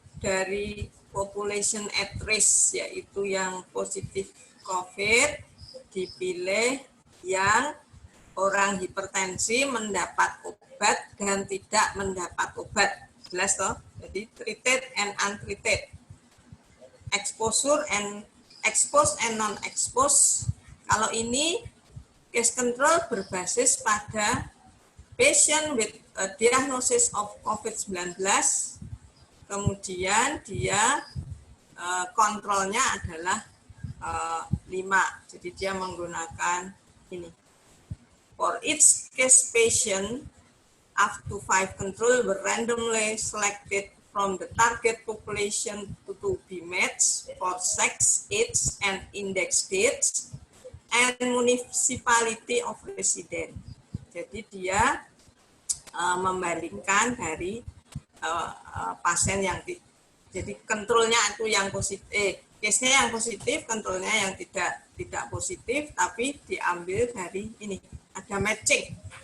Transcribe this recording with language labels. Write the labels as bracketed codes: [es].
[id] dari population at risk, yaitu yang positif COVID, dipilih yang orang hipertensi mendapat obat dan tidak mendapat obat. Jelas toh? [en] Jadi treated and untreated. Exposure and exposed and non-exposed. [id] Kalau ini case control berbasis pada [en] patient with a diagnosis of COVID-19, [id] kemudian dia kontrolnya adalah 5. Jadi dia menggunakan ini. [en] For each case patient, up to 5 control were randomly selected from the target population to be matched for sex, age, and index dates, and municipality of resident. [id] Jadi dia membandingkan dari pasien yang jadi kontrolnya itu yang positif, case-nya yang positif, kontrolnya yang tidak positif, tapi diambil dari ini, ada matching.